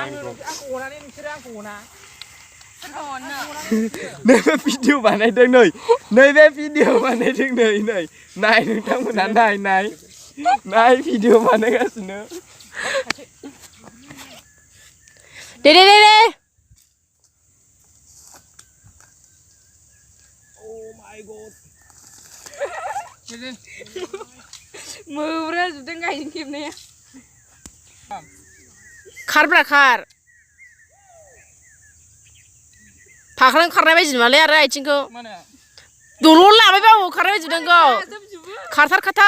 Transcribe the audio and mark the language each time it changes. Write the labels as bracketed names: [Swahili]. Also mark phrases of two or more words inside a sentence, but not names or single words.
[Bodo] आंखौ अनानै नोंसोरो आंखौ अना. नैबे भिडिअ बानायदों नैबे भिडिअ बानायदों नै नाय नोंथांमोना नाय भिडिअ बानायगासिनो. दे. [English] Oh my god. [Bodo] मोब्रा जुदों गायजों खेबनाया. खारब्रा खार. फाख्रां खारनाय बायदि नुवालै आरो आथिंखौ. दलर लाबाय बाबो खारनाय बायदि नुदों खारथार.